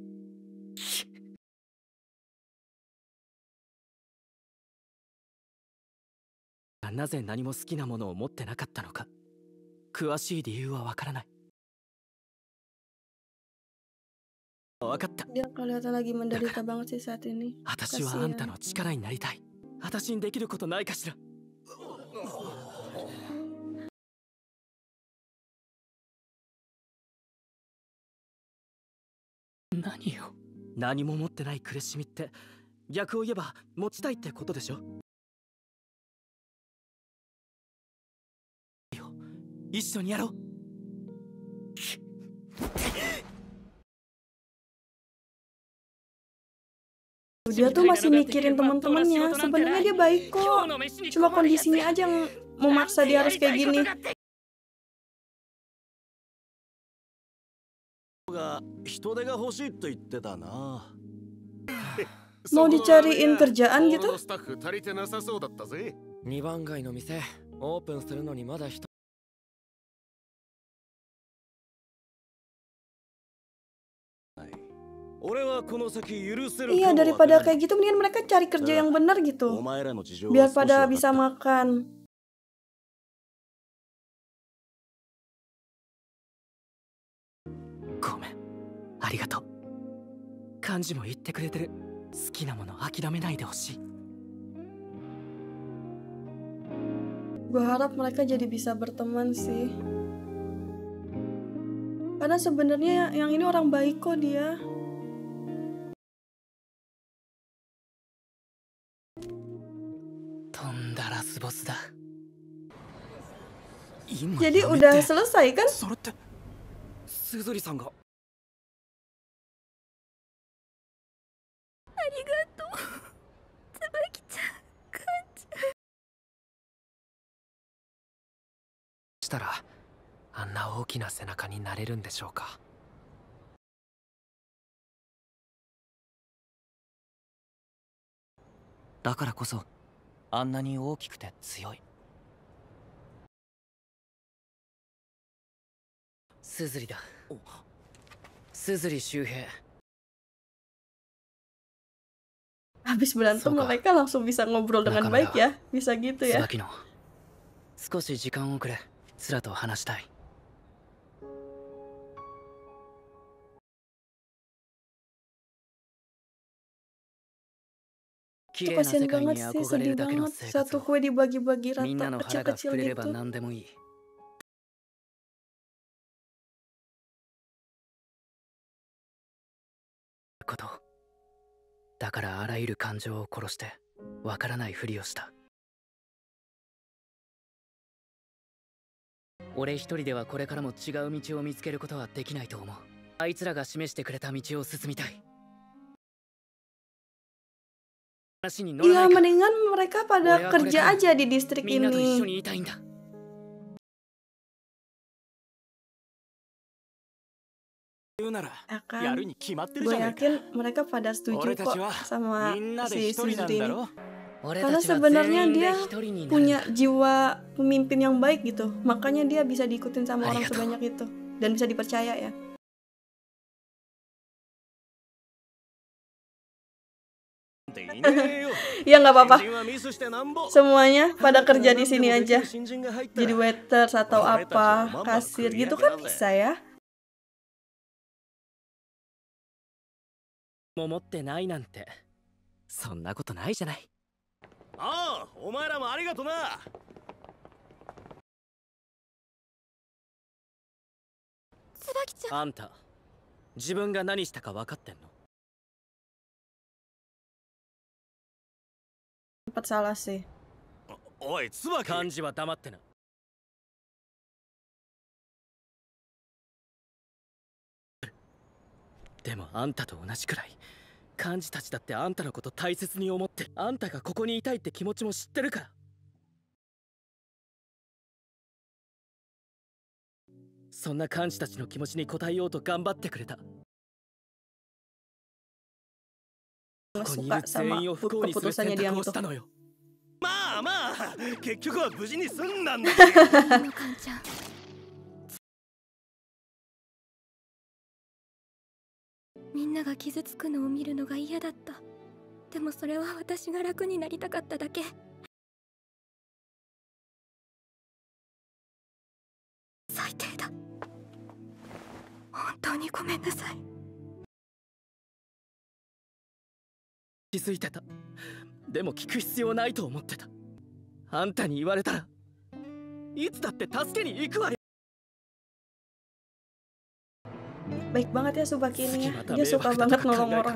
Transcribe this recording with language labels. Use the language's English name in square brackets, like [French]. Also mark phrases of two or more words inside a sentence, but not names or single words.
[Japanese] なぜ何も好きなものを持ってなかったのか、詳しい理由はわからない。わかった。 [Indonesian] Dia kelihatan lagi menderita banget sih saat ini. [Japanese] 私はあんたの力になりたい。私にできることないかしら。何よ。何も持ってない苦しみって逆を言えば持ちたいってことでしょ。一緒にやろう。 [Indonesian] Dia tuh masih mikirin teman-temannya. Sebenarnya dia baik kok. Cuma kondisinya aja yang memaksa dia harus kayak gini. [Japanese] 人手が欲しいと言ってたな。 [Indonesian] Mau dicariin kerjaan gitu? [Japanese] スタッフ足りてなさそうだったぜ。 2番街の店オープンするのにまだ人。俺はこの先許せる。 [Indonesian] Iya, daripada kayak gitu mendingan mereka cari kerja yang benar gitu. [Japanese] お前らの事情は [Indonesian] Biar [Japanese] 少し [Indonesian] pada [Japanese] 分かった。 [Indonesian] bisa makan. Komen. [Japanese] ありがとう。幹事も言ってくれてる。好きなもの諦めないでほしい。 [Indonesian] Gue harap mereka jadi bisa berteman sih. Karena sebenarnya yang ini orang baik kok dia. Tondaras bos da. Jadi udah selesai kan? [Japanese] それってすずりさんが。 したらあんな大きな背中になれるんでしょうか。だからこそあんなに大きくて強い。すずりだ。すずり周平。 [Indonesian] Habis berantem mereka langsung bisa ngobrol dengan baik ya. Bisa gitu ya. [Japanese] 椿野、少し時間をくれ。スラと話したい。綺麗な [Indonesian] Kasian [Japanese] 世界 [Indonesian] banget [Japanese] に [Indonesian] sih, [Japanese] 憧れ [Indonesian] sedih [Japanese] るだけの [Indonesian] banget. [Japanese] 生活 [Indonesian] Satu [Japanese] を [Indonesian] kue dibagi-bagi [Japanese] みんな [Indonesian] rata [Japanese] の腹が [Indonesian] kecil-kecil [Japanese] 膨れれば [Indonesian] gitu. [Japanese] 何でもいい。ことだからあらゆる感情を殺してわからないふりをした。俺一人ではこれからも違う道を見つけることはできないと思う。あいつらが示してくれた道を進みたい。話に乗ら [Indonesian] Iya, [Japanese] ないか。 [Indonesian] mendingan mereka pada Boleh aku kerja rekam? aja di distrik [Japanese] みんなと一緒 [Indonesian] ini. [Japanese] にいたいんだ。言うなら [Indonesian] Akan [Japanese] やるに決まってる [Indonesian] gue [Japanese] じゃないか。 [Indonesian] yakin mereka pada setuju [Japanese] 俺た [Indonesian] kok [Japanese] ちは [Indonesian] sama [Japanese] みんなで [Indonesian] si [Japanese] 一人なん [Indonesian] Shizuri [Japanese] だ [Indonesian] ini. [Japanese] ろ。俺 [Indonesian] Karena [Japanese] たちは [Indonesian] sebenarnya [Japanese] 全員で [Indonesian] dia [Japanese] 一人になるん [Indonesian] punya [Japanese] だ。 [Indonesian] jiwa pemimpin yang baik gitu. Makanya dia bisa diikutin sama orang [Japanese] Arigato. [Indonesian] sebanyak itu. Dan bisa dipercaya ya. [Japanese] っていねえよ。 [Indonesian] Ya nggak [Japanese] 新 [Indonesian] apa-apa. [Japanese] 人はミスしてなんぼ。 [Indonesian] Semuanya pada kerja di sini [Japanese] 何でもでき [Indonesian] aja. [Japanese] る新人が入ったら [Indonesian] Jadi waiter atau Orang apa, kita cuma kasir bakal gitu lihat kan kita, bisa ya. [Japanese] も持ってないなんてそんなことないじゃない。ああ、お前らもありがとな。椿ちゃん、あんた自分が何したか分かってんの？ [Indonesian] Sempat salah sih. [Japanese] おい、椿。漢字は黙ってな。でもあんたと同じくらい漢字たちだってあんたのこと大切に思ってる。あんたがここにいたいって気持ちも知ってるから。そんな漢字たちの気持ちに応えようと頑張ってくれた。ここにいる [Indonesian] Suka [Japanese] 全 [Indonesian] sama [Japanese] 員を不幸にする選 [Indonesian] keputusannya dia [Japanese] 択を [Indonesian] itu. [Japanese] したのよ。まあまあ、結局は無事に済んだんだ。のカンちゃん。みんなが傷つくのを見るのが嫌だった。でもそれは私が楽になりたかっただけ。最低だ。本当にごめんなさい。気づいてた。でも聞く必要ないと思ってた。あんたに言われたらいつだって助けに行くわよ。 [Indonesian] Baik banget ya Subaki ini ya. Mata Dia suka mewah banget tetap nolong kakak orang.